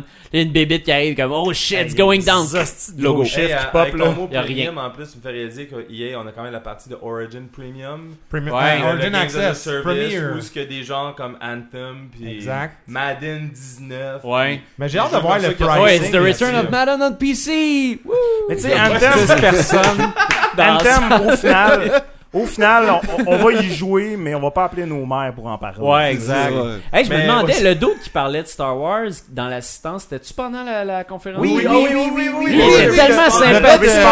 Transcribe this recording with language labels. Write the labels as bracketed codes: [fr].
[fr] Il y a une bébite qui arrive, comme, [en] oh shit, it's going down. [fr] Logo shift qui pop là. Y'a rien. Premium, en plus, me fait réaliser qu'EA, on a quand même la partie de Origin Premium. Origin Access, Premier. Où ce que des gens comme Anthem, puis Madden 19. Ouais. Mais j'ai hâte de voir le pricing. [en] Ouais, it's the return of Madden on PC. [fr] Mais tu sais, Anthem, c'est personne. Anthem, au final, on va y jouer, mais on va pas appeler nos mères pour en parler. Ouais, exact. Hey, je me demandais, le dude qui parlait de Star Wars dans l'assistance, c'était-tu pendant la conférence? Oui. Il était tellement sympathique.